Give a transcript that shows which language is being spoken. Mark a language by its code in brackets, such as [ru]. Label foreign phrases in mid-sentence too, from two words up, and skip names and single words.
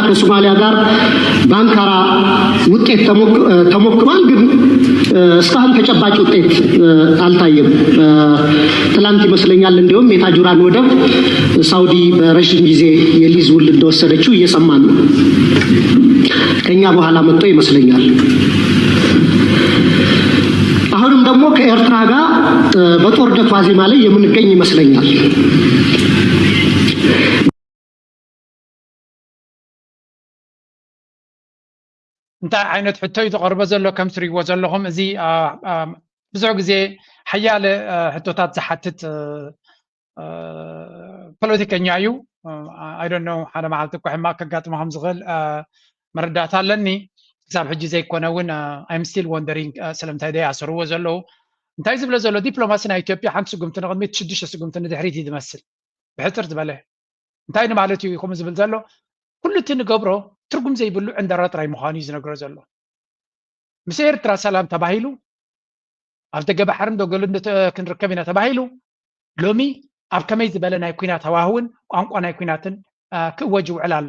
[am] ከሶማሊያ ጋር ባንካራ ውጤት ተሞክሯል ግን እስካሁን ተጨባጭ ውጤት አልታየም ትላንት ይመስለኛል እንደውም የታጁራን ወደብ ሳውዲ በረጅም ጊዜ የሊዝ ውል እንደወሰደችው እየሰማን ነው ከኛ በኋላ መጥቶ ይመስለኛል አሁንም ደግሞ ከኤርትራ ጋር በጦርነት ዋዜማ ላይ የምንገኝ ይመስለኛል [ti] እንታይ ዓይነት ሕቶ ይተቐርበ ዘሎ ከም ትሪእዎ ዘለኹም እዚ ብዙሕ ግዜ ሓያለ ሕቶታት ዝሓትት ፖለቲከኛ እዩ [en] I don't know [ti] ሓደ መዓልቲ እኮ ሕማቅ ከጋጥመኩም ዝኽእል መረዳእታ ኣለኒ ክሳብ ሕጂ ዘይኮነ እውን [en] I'm still wondering [ti] ስለምንታይ ደይኣሰርዎ ዘለዉ እንታይ ዝብሎ ዘሎ ዲፕሎማሲ ናይ ኢትዮጵያ ሓንቲ ስጉምቲ ንቅድሚት 6 ስጉምቲ ንድሕሪት እዩ ዝመስል ብሕፅር ዝበለ እንታይ ንማለት እዩ ኢኹም ዝብል ዘሎ ኩሉ እቲ ንገብሮ ትርጉም ዘይብሉ ዕንደራ ጥራይ ምዃኑ እዩ ዝነግሮ ዘሎ ምስ ኤርትራ ሰላም ተባሂሉ ኣብ ደገ ባሕርን ደገሉ ክንርከብ ኢና ተባሂሉ ሎሚ ኣብ ከመይ ዝበለ ናይ ኩናት ሃዋህውን ቋንቋ ናይ ኩናትን ክእወጅ ውዕል ኣሎ